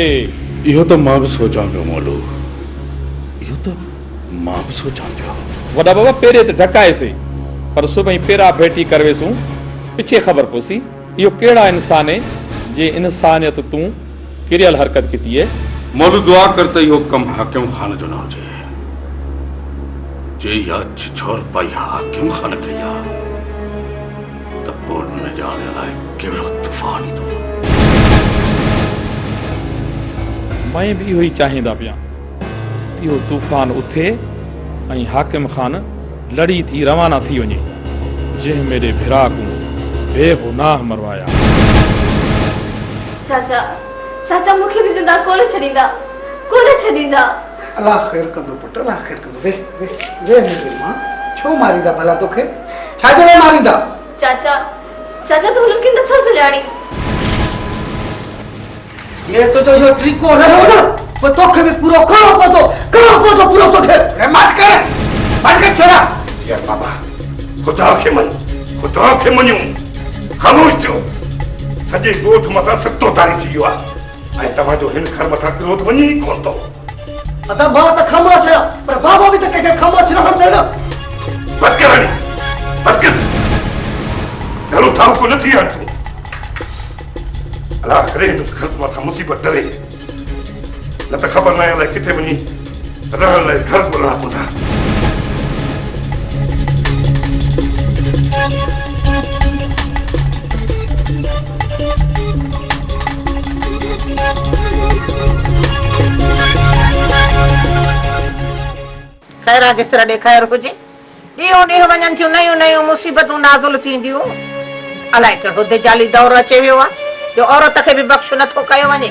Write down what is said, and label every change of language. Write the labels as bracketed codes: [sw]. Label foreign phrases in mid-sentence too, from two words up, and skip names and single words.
[sd] इहो त मां बि सोचां पियो मोलू इहो त मां बि सोचां पियो वॾा बाबा पहिरें त ढकाएसीं पर सुभाणे पेरा भेटी करवेसूं पिछे ख़बर पवसी इहो कहिड़ा इंसान आहे जे इंसानियत तूं किरियल हरकत की है मोलू दुआ कर त इहो कमु हाकिम ख़ान जो न हुजे जे इहा छिछोर पाई हाकिम ख़ान कई आहे त पोइ न ॼाणे लाइ कहिड़ो तूफ़ान ईंदो मैं भी इहो ई चाहींदा पिया इहो तूफ़ान उथे ऐं हाकिम ख़ान लड़ी थी रवाना थी वञे जंहिं मेरे भिराकूं बेगुनाह मरवाया चाचा चाचा मूंखे बि ज़िंदा कोन छॾींदा अल्लाह ख़ैर कंदो पुट अल्लाह ख़ैर कंदो वे वे वे मेरी मां छो मारींदा भला तोखे छाजे लाइ मारींदा चाचा चाचा तू हुनखे नथो सुञाणी जे तो इहो तरीक़ो रहियो न पोइ तोखे बि पूरो करिणो पवंदो पूरो तोखे मत कर छोड़ा यार बाबा खुदा खे मञूं ख़ामोश थियो सॼे ॻोठ मथां सतो तारी थी वियो आहे ऐं तव्हांजो हिन घर मथां क्रोध वञी ई कोन थो अदा मां त ख़ामोश आहियां पर बाबा बि त कंहिंखे ख़ामोश रहण दे न बस कर रानी बस कर घणो थाव को न थी हाणे तूं अलाह करे हिन घर मथां मुसीबत डरे न त ख़बर न आहे अलाए किथे वञी रहण लाइ घर ॻोल्हणा पवंदा ख़ैर जेसर ॾेखार हुजे ॾींहों ॾींहुं वञनि थियूं नयूं नयूं मुसीबतूं नाज़ुल थींदियूं अलाए कहिड़ो दिजाली दौर अचे वियो आहे जो औरत खे बि बख़्श नथो कयो वञे